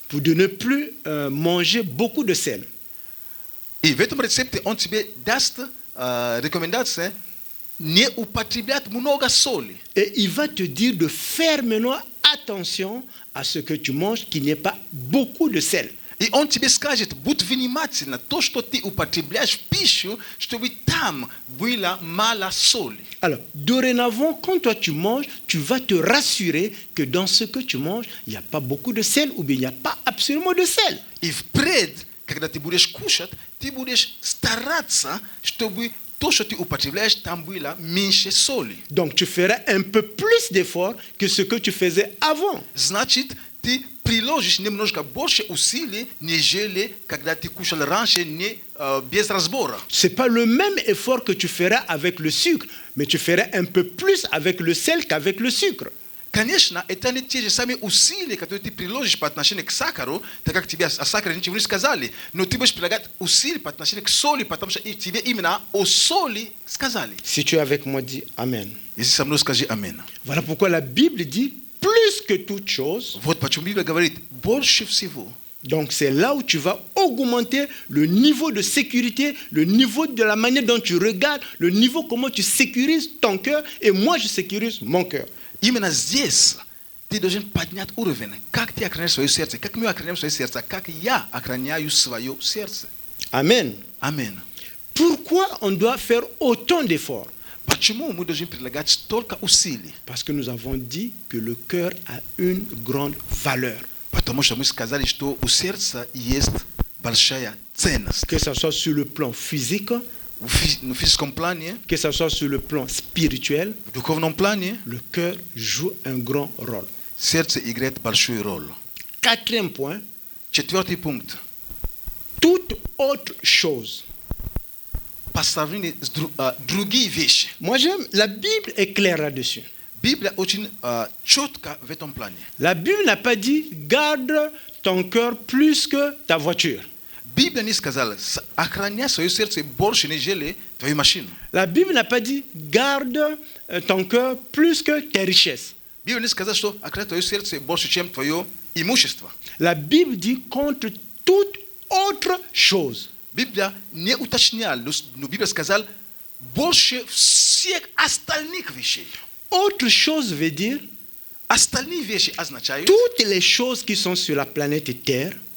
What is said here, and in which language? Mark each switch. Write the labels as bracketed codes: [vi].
[fr] pour de ne plus manger beaucoup de sel. [ru] И в этом рецепте он тебе даст рекомендации не употреблять много соли. [fr] Et il va te dire de faire maintenant attention à ce que tu manges, qu'il n'y ait pas beaucoup de sel. [ru] И он тебе скажет, будь внимательна, то, что ты употребляешь в пищу, чтобы там было мало соли. [fr] Alors, dorénavant, quand toi tu manges, tu vas te rassurer que dans ce que tu manges, il n'y a pas beaucoup de sel ou bien il n'y a pas absolument de sel. [ru] И впредь, когда ты будешь кушать, ты будешь стараться, чтобы то, что ты употребляешь, там было меньше соли. [fr] Donc, tu feras un peu plus d'efforts que ce que tu faisais avant. [ru] Значит, ты приложишь немножко больше усилий, нежели когда ты кушал раньше без разбора. [fr] Ce n'est pas le même effort que tu feras avec le sucre, mais tu feras un peu plus avec le sel qu'avec le sucre. [ru] Конечно, это не те же самые усилия, которые ты приложишь по отношению к сахару, так как тебе о сахаре ничего не сказали, но ты будешь прилагать усилия по отношению к соли, потому что тебе именно о соли сказали. [fr] Si tu es avec moi, dis Amen. [ru] Если со мной скажи аминь. [fr] Voilà pourquoi la Bible dit plus que toute chose. [ru] Вот почему Библия говорит больше всего. [fr] Donc c'est là où tu vas augmenter le niveau de sécurité, le niveau de la manière dont tu regardes, le niveau comment tu sécurises ton cœur, et moi je sécurise mon cœur. [ru] Именно здесь ты должен поднять уровень. Как ты охраняешь свое сердце, как мы охраняем свое сердце, как я охраняю свое сердце. [fr] Amen. [ru] Аминь. [fr] Pourquoi on doit faire autant d'efforts? [ru] Почему мы должны прилагать столько усилий? [fr] Parce que nous avons dit que le cœur a une grande valeur. [ru] Потому что мы сказали, что у сердца есть большая ценность. [fr] Que ce soit sur le plan physique, [ru] В физическом плане, [fr] que ce soit sur le plan spirituel, [ru] в духовном плане, [fr] le cœur joue un grand rôle. [ru] сердце играет большую роль. [fr] Quatrième point, [ru] Четвертый пункт. [fr] toute autre chose. [ru] По сравнению с другие вещи. [fr] Moi j'aime, la Bible est claire là-dessus. [ru] Библия очень четко в этом плане. [fr] La Bible n'a pas dit garde ton cœur plus que ta voiture. [ru] Библия не сказала, охраняй свое сердце больше, нежели твою машину. [fr] La Bible n'a pas dit garde ton cœur plus que tes richesses. [ru] Библия не сказала, что охраняй твое сердце больше, чем твое имущество. [fr] La Bible dit contre toute autre chose. [ru] Библия не уточняла, но Библия сказала больше всех остальных вещей. [fr] Autre chose veut dire [ru] Остальные вещи означают, [fr] toutes les choses qui sont sur la planète Terre,